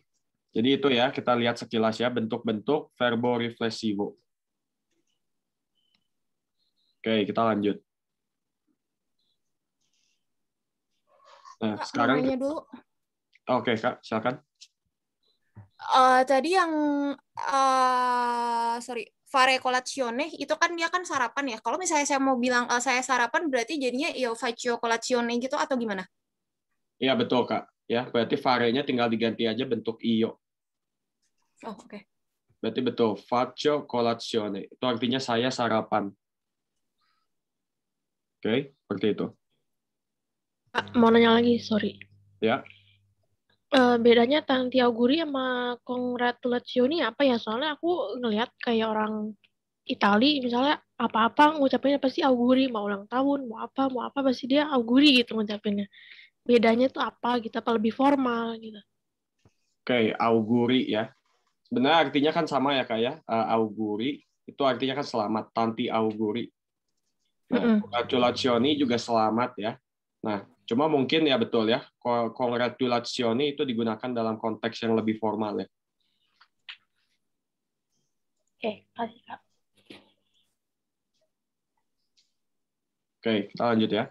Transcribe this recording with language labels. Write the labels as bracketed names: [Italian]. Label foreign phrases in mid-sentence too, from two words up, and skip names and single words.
[Indonesian] Jadi itu ya, kita lihat sekilas ya bentuk-bentuk [Italian] verbo riflessivo. [Indonesian] Oke, kita lanjut. Nah, Kak, mau sekarang nanya dulu. oke, Kak, silakan. Tadi yang sorry, [Italian] fare colazione [Indonesian] itu kan dia kan sarapan ya. Kalau misalnya saya mau bilang saya sarapan berarti jadinya [Italian] io faccio colazione [Indonesian] gitu atau gimana? Iya, betul, Kak. Ya, berarti varenya tinggal diganti aja bentuk io. Oh, oke. Berarti betul, [Italian] faccio colazione. [Indonesian] Itu artinya saya sarapan. Oke, seperti itu. Kak, mau nanya lagi, sorry. Ya. Bedanya [Italian] tanti auguri [Indonesian] sama congratulazioni apa ya? Soalnya aku ngelihat kayak orang Itali misalnya apa-apa ngucapinnya pasti auguri, mau ulang tahun, mau apa pasti dia auguri gitu ngucapinnya. Bedanya tuh apa gitu? Apa lebih formal gitu? Oke, auguri ya. Sebenarnya artinya kan sama ya, Kak ya. Auguri itu artinya kan selamat, [Italian] tanti auguri. [Indonesian] Nah, Mm-mm. congratulazioni juga selamat ya. Nah, cuma mungkin ya betul ya, congratulazioni itu digunakan dalam konteks yang lebih formal ya. Oke, kasih Kak. Oke, kita lanjut ya.